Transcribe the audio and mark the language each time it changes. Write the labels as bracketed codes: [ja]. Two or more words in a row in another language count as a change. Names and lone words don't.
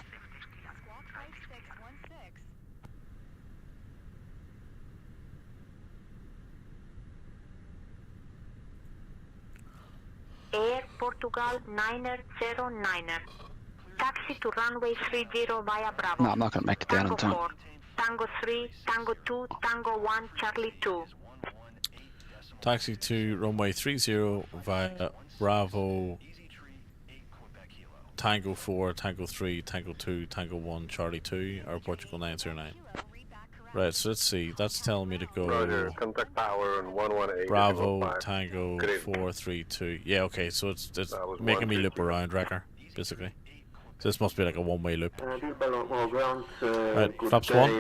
[en] Air Portugal 909er. Taxi to runway 30 via Bravo. No, I'm not going to make it down Tango in time. 4, Tango 3, Tango 2, Tango 1, Charlie 2. Taxi to runway 30 via Bravo, Tango 4, Tango 3, Tango 2, Tango 1, Charlie 2, or Portugal 909. Right, so let's see. That's telling me to go Roger, contact power on 118. Bravo, Tango 432. Yeah, okay, so it's making me loop around, Wrecker, basically. So this must be like a one-way loop. Right, flaps 1.